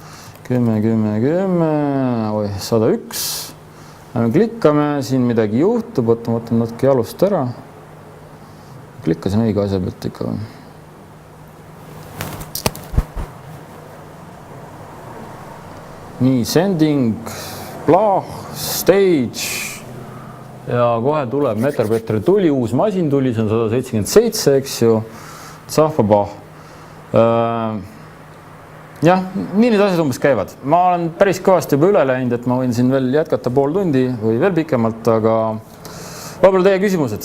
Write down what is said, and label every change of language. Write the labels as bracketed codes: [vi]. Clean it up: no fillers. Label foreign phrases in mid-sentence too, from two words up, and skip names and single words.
[et] 10.10.10, 101. Klikkame, siin midagi juhtub, võtame natuke jalust ära. Klikkasin õige asja pealt ikka. Nii, [en] sending, blah, stage [et] ja kohe tuleb Metabretteri tuli, uus masin tuli, see on 177, eks ju, tsahvabah. Jah, nii need asjad umbes käivad. Ma olen päris kõvasti juba üle läinud, et ma võin siin veel jätkata pool tundi või veel pikemalt, aga võib-olla teie küsimused.